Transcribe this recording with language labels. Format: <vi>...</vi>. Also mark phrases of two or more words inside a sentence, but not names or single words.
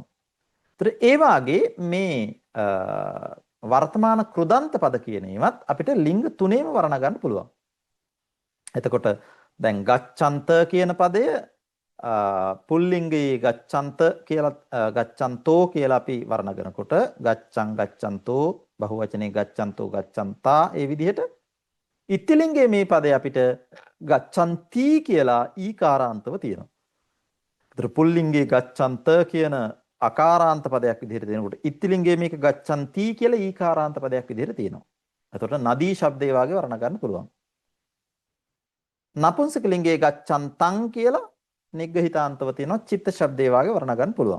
<si>ඒතර ඒ වාගේ මේ වර්තමාන කෘදන්ත පද කියන ඒවත් අපිට ලිංග තුනේම වර්ණ ගන්න පුළුවන්. එතකොට දැන් ගච්ඡන්ත කියන පදය පුල්ලිංගයේ ගච්ඡන්ත කියලා ගච්ඡන්තෝ කියලා අපි වර්ණ කරනකොට</si> <pi>ගච්ඡං ගච්ඡන්තෝ</pi> <si>බහුවචනේ</si> <pi>ගච්ඡන්තෝ ගච්ඡන්තා</pi> <si>ඒ විදිහට ඉත්තිලිංගයේ මේ පදේ අපිට ගච්ඡන්ති කියලා ඊකාරාන්තව තියෙනවා. ඒතර පුල්ලිංගයේ ගච්ඡන්ත කියන අකාරාන්ත පදයක් විදිහට දෙනකොට ඉත්තිලිංගයේ මේක ගච්ඡන්ති කියලා ඊකාරාන්ත පදයක් විදිහට තියෙනවා. එතකොට නදී ශබ්දේ වාගේ වර්ණ ගන්න පුළුවන්. නපුංසක ලිංගයේ ගච්ඡන්තං කියලා නිග්‍රහිතාන්තව තියෙනවා චිත්ත ශබ්දේ වාගේ වර්ණ ගන්න පුළුවන්.</si>